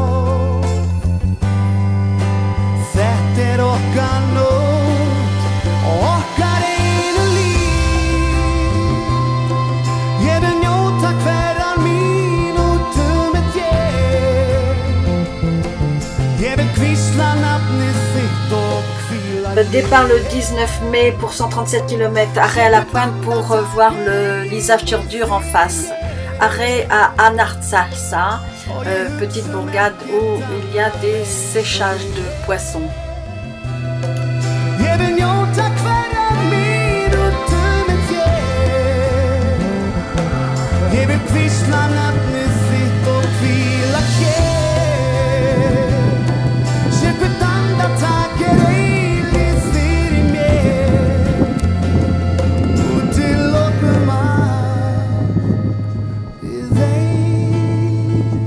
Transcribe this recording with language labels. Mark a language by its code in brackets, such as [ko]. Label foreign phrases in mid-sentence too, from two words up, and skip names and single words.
[is] Þetta okkar nótt og okkar einu líf. Ég vil njóta hverrar mínútu með þér. Ég vil hvísla nafnið þitt og hvíla [fr] Le départ le 19 mai pour 137 km, arrêt à la pointe pour voir l'Ísafjörður en face. Arrêt à Anartsalsa, petite bourgade où il y a des séchages de poissons. [is] Ég vil njóta hverrar mínútu með þér. Ég vil hvísla nafnið þitt og hvíla hér. Sé hvert andartak eilífð fyrir mér. Og til lokum við ein.